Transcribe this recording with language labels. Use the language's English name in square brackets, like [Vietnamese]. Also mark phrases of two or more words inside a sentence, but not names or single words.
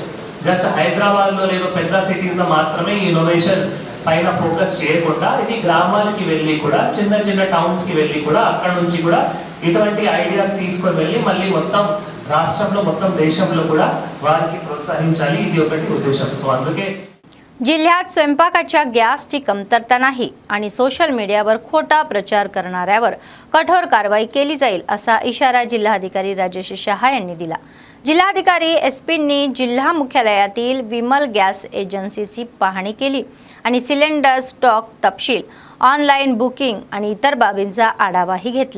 [Telugu] జస్ట్ హైదరాబాద్ లో లేదు పెద్ద సిటీస్ లో మాత్రమే ఇన్నోవేషన్ పైన ఫోకస్ చేయకుండా ఇది గ్రామాలకి వెళ్ళి కూడా, చిన్న చిన్న టౌన్స్ కి వెళ్ళి కూడా, అక్కడ నుంచి కూడా ఇటువంటి ఐడియాస్ తీసుకొని వెళ్ళి మళ్ళీ మొత్తం రాష్ట్రంలో మొత్తం देशांలో కూడా వారికి ప్రోత్సహించాలి. ఇది ఒకటి ఉద్దేశం. సో అందుకే [Marathi] जिल्ह्यात स्वयंपाकाच्या गॅसची कमतरता नाही आणि [English] social mediavar [Marathi] खोटा प्रचार करणाऱ्यावर कठोर कारवाई केली जाईल असा इशारा जिल्हाधिकारी राजेश शहा यांनी दिला. जिल्हाधिकारी एसपींनी जिल्हा मुख्यालयातील विमल गॅस एजन्सीची पाहणी केली आणि [English] cylinder stock [Marathi] तपशील, [English] online booking [Marathi] आणि इतर बाबींचा आढावाही घेतला.